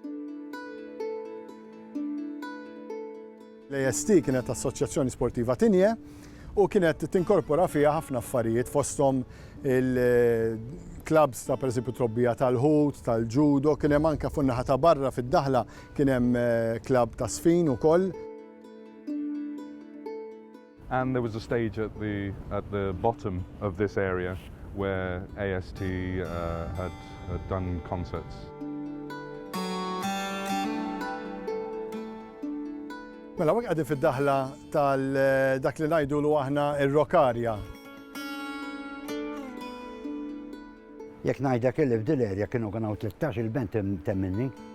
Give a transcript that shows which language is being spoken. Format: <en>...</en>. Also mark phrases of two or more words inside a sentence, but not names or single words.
<mt>L-AST kienet Assoċjazzjoni Sportiva Tignè u kienet tinkorpora fiha ħafna affarijiet fosthom il-klabs ta' pereżempju trobbija tal-ħut, tal-ġudo, kien hemm anke fuq naħa ta' barra fid-daħla kien hemm klabb ta' sfin ukoll.</mt> <en>And there was a stage at the bottom of this area where AST had done concerts.</en> <mt>Mela wek għadin fid-daħla tal-dak li ngħidulu aħna ir-Rokarja. Jekk ngħidlek illi f'dil erja kienu hawn 13 band temminni.</mt>